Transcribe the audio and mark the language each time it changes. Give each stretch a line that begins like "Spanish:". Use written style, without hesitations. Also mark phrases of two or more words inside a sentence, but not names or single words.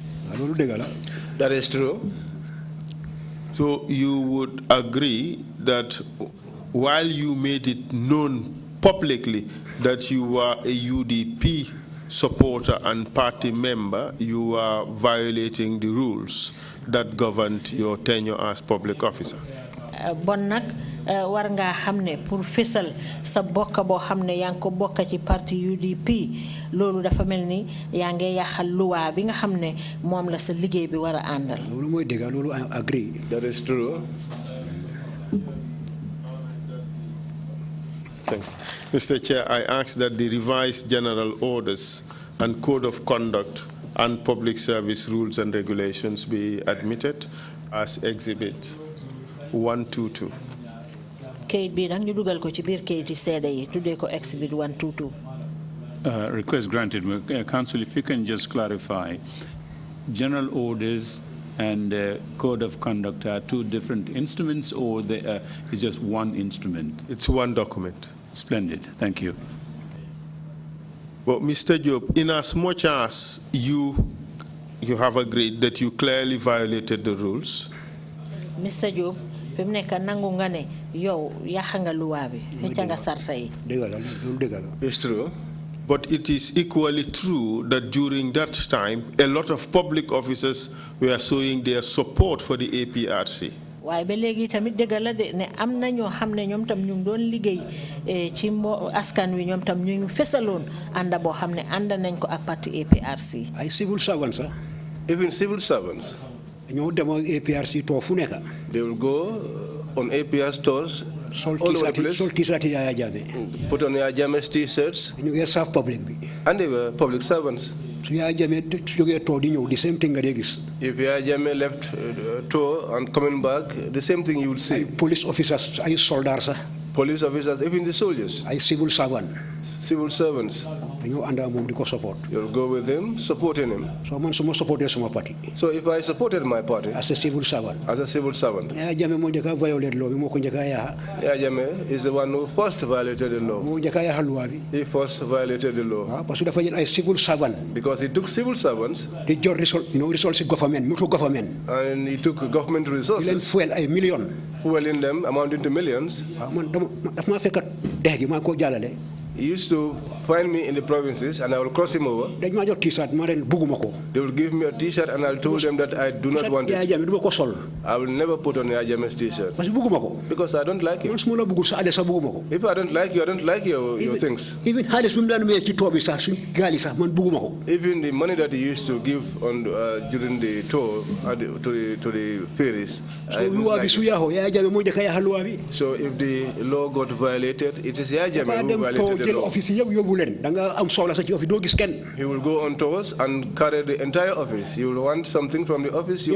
Wolof: loolu dëgg la.
English: That is true. So you would agree that while you made it known publicly that you were a UDP supporter and party member, you are violating the rules that governed your tenure as public officer.
Wolof: bon nag war ngaa xam ne pour fésal sa bokka boo xam ne yaa ngi ko bokka ci parti UDP loolu dafa mel ni yaa ngi yàqal luwaa bi nga xam ne moom la sa liggéey bi war a àndal. loolu mooy dëgg loolu
English: I agree. That is true. Thank you. Mr. Chair, I ask that the revised general orders and code of conduct and public service rules and regulations be admitted as Exhibit 122.
Wolof: Kayit bi nag ñu dugal ko ci biir kayiti seede yi tuddee ko Exhibit 122.
English: Request granted. Council, if you can just clarify, general orders and code of conduct are two different instruments, or is just one instrument? It's one document. Splendid. Thank you. Well, Mr. Job, in as much as you have agreed that you clearly violated the rules, Mr. Job,
Wolof: fi mu nekk nangu nga ne yow yàq nga luwaa bi fecca nga sarta yi.
English: It's true. but it is equally true that during that time, a lot of public officers were showing their support for the APRC.
Wolof: waaye ba léegi tamit dëgg la de ne am na ñoo xam ne ñoom tam ñu ngi doon liggéey ci askan wi ñoom tam ñu ngi fesaloon ànda boo xam ne ànd nañ ko ak parti APRC. ay
English: civil servants
Wolof: sax.
English: Even civil servants.
Wolof: ñoo dem ak APRC too fu nekk.
English: They will go on APR stores.
Wolof: Sol t-shirt Yaya Jammeh.
English: Put on Yaya Jammeh's t-shirts.
Wolof: ñu ngi
English: serve public
Wolof: bi.
English: And they were public servants.
Wolof: su Yaya Jammeh jógee too di ñëw
English: the same thing
Wolof: nga dee gis.
English: If Yaya Jammeh left tour and coming back, the same thing you would see.
Wolof: ay
English: police officers
Wolof: ay soldats sax.
English: Police officers, even the soldiers.
Wolof: ay
English: civil servant. Civil servants.
Wolof: dañoo ànd ak moom di ko support.
English: You'll go with him, supporting him.
Wolof: so man su ma supporté suma parti.
English: So if I supported my party. as a civil servant. As a civil servant.
Wolof: Yaya Jammeh moo njëkk a
English: violate law
Wolof: bi moo ko njëkk a yaaxa.
English: Yaya Jammeh is the one who first violated the law.
Wolof: moo njëkk a yaaxa loi bi.
English: He first violated the law.
Wolof: waaw parce que dafa jël ay
English: civil servant. Because he took civil servants.
Wolof: di jot
English: resource government
Wolof: mutu government.
English: And he took government
Wolof: di leen
English: resources.
Wolof: fuel ay millions.
English: Fueling them amounting to millions.
Wolof: waaw man daf maa fekk dex gi maa ko jàllale.
English: He used to find me in the provinces and I will cross him over.
Wolof: dañ maa jox t-shirt ma leen bugguma ko.
English: They will give me a t-shirt and I'll tell them that I do not want Yaya it.
Wolof: Jammeh du ma ko sol.
English: I will never put on Yaya Jammeh's t-shirt.
Wolof: parce que bugguma ko.
English: Because I don't like
Wolof: man
English: it.
Wolof: su ma la buggul sa adde sax bugguma ko.
English: If I don't like you, I don't like your things.
Wolof: even xaalis bi mu daan mayee ci tool bi sax suñ gaal yi sax man bugguma ko.
English: Even the money that he used to give on during the tour to the ferries. I
Wolof: so
English: don't
Wolof: loi bi
English: like
Wolof: su
English: it.
Wolof: yaaxoo Yaya Jammeh moo njëkk a yaaxa loi bi.
English: So if the law got violated, it is Yaya
Wolof: dafa
English: Jammeh who
Wolof: dem too
English: violated the
Wolof: jël
English: law.
Wolof: office yëpp yóbbu leen da nga am soxla sa ci office doo gis kenn.
English: He will go on tours and carry the entire office. You will want something from the office, you